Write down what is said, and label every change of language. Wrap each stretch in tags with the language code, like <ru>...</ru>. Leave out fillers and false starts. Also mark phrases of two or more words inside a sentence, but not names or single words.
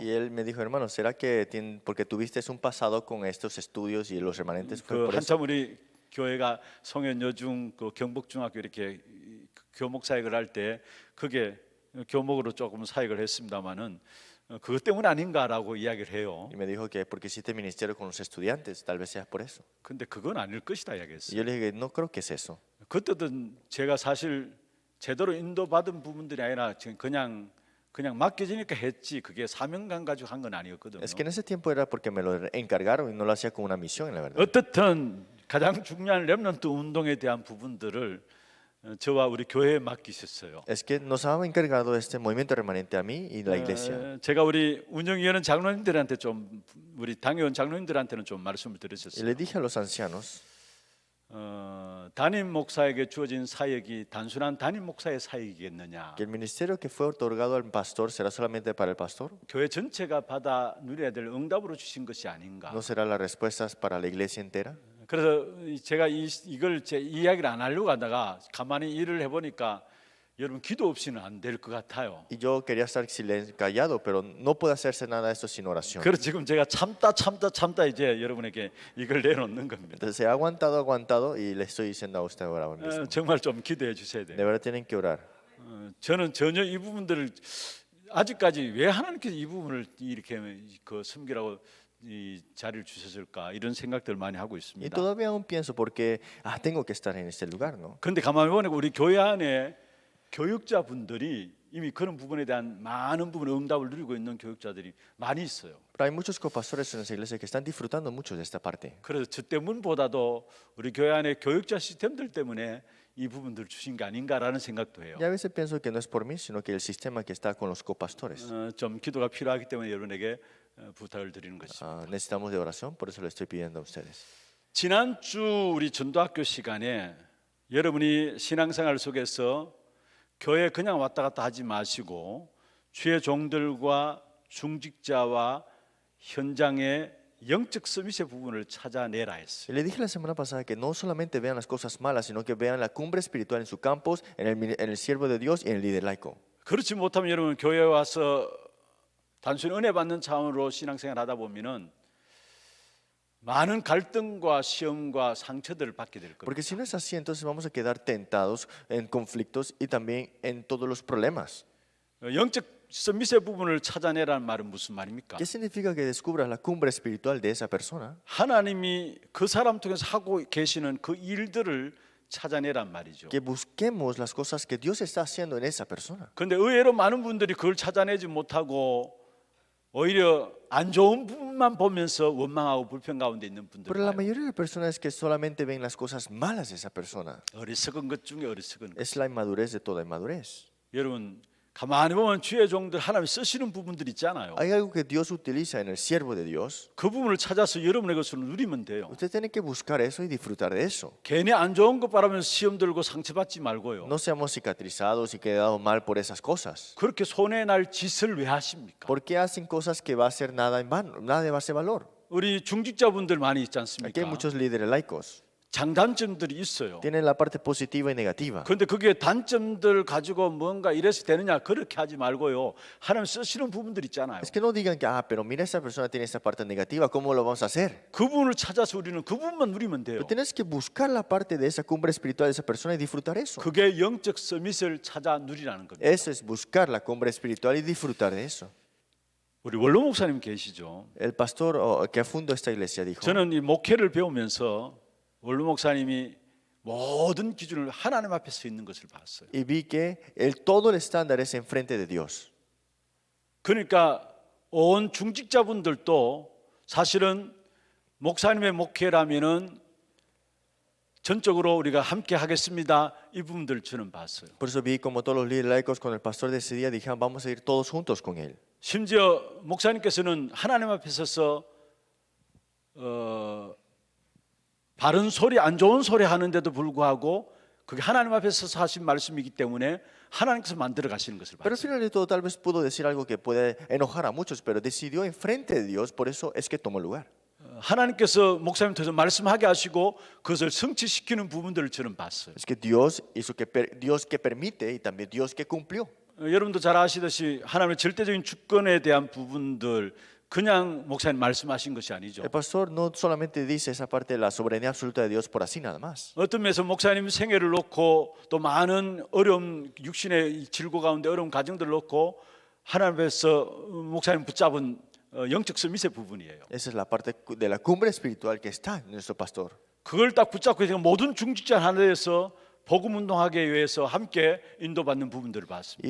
<es>Y él me dijo, hermano, ¿será que porque tuviste un pasado con estos estudios y los remanentes fue</es> <ko>그</ko> <es>por eso?</es> <ko>한참 우리 교회가 성현 여중 그 경북중학교 이렇게 교목 사역을 할 때 그게 교목으로 조금 사역을 했습니다마는 그것 때문 아닌가라고 이야기를 해요.</ko> <es>Y me dijo que porque hiciste ministerio con los estudiantes, tal vez sea por eso.</es> <ko>근데 그건 아닐 것이다</ko> <es>Y</es> <ko>이야기했어요.</ko> <es>yo le dije, no creo que es eso.</es> <ko>그때는 제가 사실 제대로 인도받은 부분들이 아니라 그냥 맡겨지니까 했지 그게 사명감 가지고 한 건 아니었거든요.</ko> <es>Es que en ese tiempo era porque me lo encargaron y no lo hacía con una misión, la verdad.</es> <ko>어떻든 가장 중요한 렘넌트 운동에 대한 부분들을 저와 우리 교회에 맡기셨어요.</ko> <es>Es que nos ha encargado este movimiento remanente a mí y la iglesia.</es> <ko>제가 우리 운영위원 장로님들한테 좀 우리 당회원 장로님들한테는 좀 말씀을</ko> <es>Y</es> <ko>드렸었어요.</ko> <es>le dije a los ancianos,</es> <ko>담임 목사에게 주어진 사역이 단순한 담임 목사의 사역이겠느냐?</ko> <es>que el ministerio que fue otorgado al pastor será solamente para el pastor.</es> <ko>교회 전체가 받아 누려야 될 응답으로 주신 것이 아닌가?</ko> <es>¿No será las respuestas para la iglesia entera?</es> <ko>그래서 제가 이걸 제 이야기를 안 하려고 하다가 가만히 일을 해보니까 여러분 기도 없이는 안 될 것 같아요.</ko> <es>Y yo quería estar callado, pero no puede hacerse nada de esto sin oración.</es> <ko>그래서 지금 제가 참다 이제 여러분에게 이걸 내놓는 겁니다.</ko> <es>Entonces he aguantado y le estoy diciendo a usted ahora mismo.</es> <ko>정말 좀 기도해 주셔야</ko> <es>De</es> <ko>돼요.</ko> <es>verdad tienen que orar.</es> <ko>저는 전혀 이 부분들을 아직까지 왜 하나님께서 이 부분을 이렇게 그 섬기라고 이 자리를 주셨을까 이런 생각들 많이 하고</ko> <es>Y</es> <ko>있습니다.</ko> <es>todavía aún pienso porque tengo que estar en este lugar, ¿no?</es> <ko>그런데 가만히 보니까 우리 교회 안에 교육자분들이 이미 그런 부분에 대한 많은 부분의 응답을 누리고 있는 교육자들이 많이 있어요.</ko> <es>Pero hay muchos copastores en esa iglesia que están disfrutando mucho de esta parte.</es> <ko>그래서 저 때문보다도 우리 교회 안에 교육자 시스템들 때문에 이 부분들을 주신 게 아닌가라는 생각도 해요.</ko> <es>Y a veces pienso que no es por mí, sino que el sistema que está con los copastores.</es> <ko>좀 기도가 필요하기 때문에 여러분에게 부탁을 드리는 것입니다.</ko> <es>Necesitamos de oración, por eso le estoy pidiendo a ustedes.</es> <ko>지난주 우리 전도학교 시간에 여러분이 신앙생활 속에서 교회 그냥 왔다 갔다 하지 마시고 주의 종들과 중직자와 현장의 영적 서밋의 부분을 찾아내라 했어요.</ko> <es>Y le dije la semana pasada que no solamente vean las cosas malas, sino que vean la cumbre espiritual en su campus, en el siervo de Dios y en el líder laico.</es> <ko>그렇지 못하면 여러분 교회에 와서 단순히 은혜 받는 차원으로 신앙생활 하다 보면은 많은 갈등과 시험과 상처들을 받게 될 겁니다.</ko> <es>Porque si no es así, entonces vamos a quedar tentados en conflictos y también en todos los problemas.</es> <ko>영적 서밋의 부분을 찾아내라는 말은 무슨 말입니까?</ko> <es>¿Qué significa que descubras la cumbre espiritual de esa persona?</es> <ko>하나님이 그 사람 통해서 하고 계시는 그 일들을 찾아내란 말이죠.</ko> <es>que busquemos las cosas que Dios está haciendo en esa persona.</es> <ko>그런데 의외로 많은 분들이 그걸 찾아내지 못하고 오히려 안 좋은 부분만 보면서 원망하고 불평 가운데 있는 분들</ko> <es>Pero la</es> <ko>봐요.</ko> <es>mayoría de las personas que solamente ven las cosas malas de esa persona</es> <ko>어리석은 것 중에 어리석은 것.</ko> <es>es la inmadurez de toda inmadurez.</es> <ko>여러분 가만히 보면 주의 종들 하나님 쓰시는 부분들 있잖아요.</ko> <es>Hay algo que Dios utiliza en el siervo de Dios.</es> <ko>그 부분을 찾아서 여러분의 것으로 누리면 돼요.</ko> <es>Usted tiene que buscar eso y disfrutar de eso.</es> <ko>괜히 안 좋은 것 바라면서 시험 들고 상처받지 말고요.</ko> <es>No seamos cicatrizados y quedados mal por esas cosas.</es> <ko>그렇게 손해 날 짓을 왜 하십니까?</ko> <es>¿Por qué hacen cosas que va a ser nada en vano, nada de base valor?</es> <ko>우리 중직자분들 많이 있지</ko> <es>Aquí hay</es> <ko>않습니까?</ko> <es>muchos líderes laicos.</es> <ko>장단점들이 있어요.</ko> <es>Tienen la parte positiva y negativa.</es> <ko>그런데 그게 단점들 가지고 뭔가 이래서 되느냐 그렇게 하지 말고요. 하나님 쓰시는 부분들 있잖아요.</ko> <es>Es que no digan que, pero mira, esa persona tiene esa parte negativa, ¿cómo lo vamos a hacer?</es> <ko>그 부분을 찾아서 우리는 그 부분만 누리면 돼요.</ko> <es>Pero tienes que buscar la parte de esa cumbre espiritual de esa persona y disfrutar eso.</es> <ko>그게 영적 서밋을 찾아 누리라는 겁니다.</ko> <es>Eso es buscar la cumbre espiritual y disfrutar de eso.</es> <ko>우리 원로 목사님 계시죠?</ko> <es>El pastor que fundó esta iglesia dijo,</es> <ko>저는 이 목회를 배우면서 원로 목사님이 모든 기준을 하나님 앞에 서 있는 것을 봤어요.</ko> <es>y vi que todo el estándar es enfrente de Dios.</es> <ko>그러니까 온 중직자분들도 사실은 목사님의 목회라면은 전적으로 우리가 함께 하겠습니다. 이 부분들 저는 봤어요.</ko> <es>Por eso vi como todos los líderes laicos con el pastor decidían, dijeron, vamos a ir todos juntos con él.</es> <ko>심지어 목사님께서는 하나님 앞에 서서 바른 소리, 안 좋은 소리 하는데도 불구하고 그게 하나님 앞에 서서 하신 말씀이기 때문에 하나님께서 만들어 가시는 것을</ko> <es>Pero al</es> <ko>봤어요.</ko> <es>final de todo tal vez pudo decir algo que puede enojar a muchos, pero decidió enfrente de Dios, por eso es que tomó lugar.</es> <ko>하나님께서 목사님 통해서 말씀하게 하시고 그것을 성취시키는 부분들을 저는 봤어요.</ko> <es>Es que Dios hizo Dios que permite y también Dios que cumplió.</es> <ko>여러분도 잘 아시듯이 하나님의 절대적인 주권에 대한 부분들 그냥 목사님 말씀하신 것이 아니죠.</ko> <es>El pastor no solamente dice esa parte de la soberanía absoluta de Dios por así nada más.</es> <ko>어떤 면에서 목사님 생애를 놓고 또 많은 어려움 육신의 질고 가운데 어려운 가정들을 놓고 하나님께서 목사님 붙잡은 영적 서밋의 부분이에요.</ko> <es>Esa es la parte de la cumbre espiritual que está en nuestro pastor.</es> <ko>그걸 딱 붙잡고 있으니까 모든 중직자 하나에서 복음 운동하기 위해서 함께 인도받는 부분들을 봤습니다.</ko>